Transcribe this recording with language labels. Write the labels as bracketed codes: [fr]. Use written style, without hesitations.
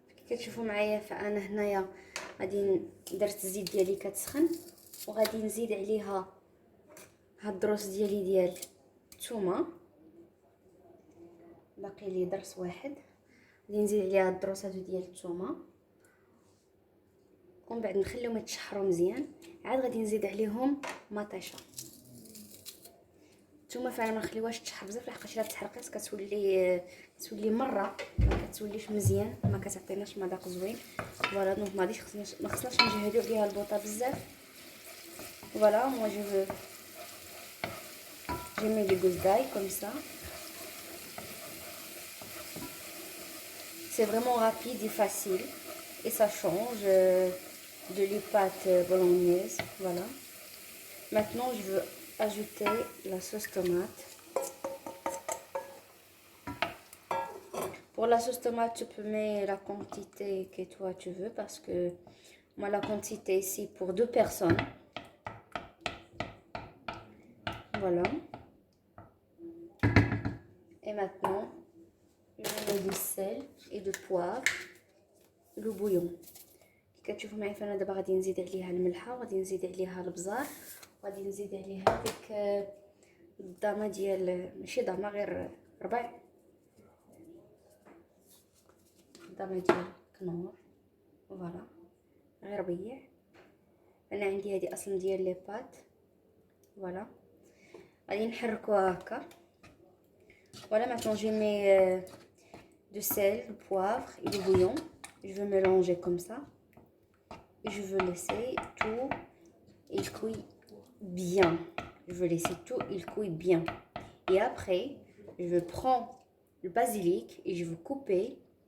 [ar] كتشوفوا معايا فانا هنايا غادي درت الزيت ديالي كتسخن، وغادي نزيد عليها هاد الدروس ديالي ديال الثومه، باقي لي درس واحد، غادي نزيد عليها الدروس هادو ديال الثومه، ومن بعد نخليهم يتشحروا مزيان. عاد غادي نزيد عليهم مطيشه. الثومه فعلا ما نخليوهاش تشحر بزاف، لحقاش الا تحرقات كتولي مره ما كتوليش مزيان، ما كتعطيناش مذاق زوين. فوالا دونك ما خصناش نجهدوا عليها البوطه بزاف. [fr] Voilà, moi je mets des gousses d'ail comme ça. C'est vraiment rapide et facile et ça change de les pâtes bolognaises. Voilà. Maintenant, je veux ajouter la sauce tomate. Pour la sauce tomate, tu peux mettre la quantité que toi tu veux, parce que moi la quantité ici pour 2 personnes. Voilà. Et maintenant, je mets du sel et du poivre, le bouillon. [ar] كتشوفوا معايا فانا دابا غادي نزيد عليها الملحه، وغادي نزيد عليها البزار، وغادي نزيد عليها ديك الضامه ديال، ماشي ضامه غير ربع الضامه ديال كنور. فوالا غير ربيع. انا عندي هذه اصلا ديال لي بات. فوالا غادي نحركوها هكا. [fr] Voilà, maintenant je mets du sel, du poivre et du bouillon. Je veux mélanger comme ça. Et je veux laisser tout, il cuit bien. Je veux laisser tout, il cuit bien. Et après, je veux prendre le basilic et je veux couper.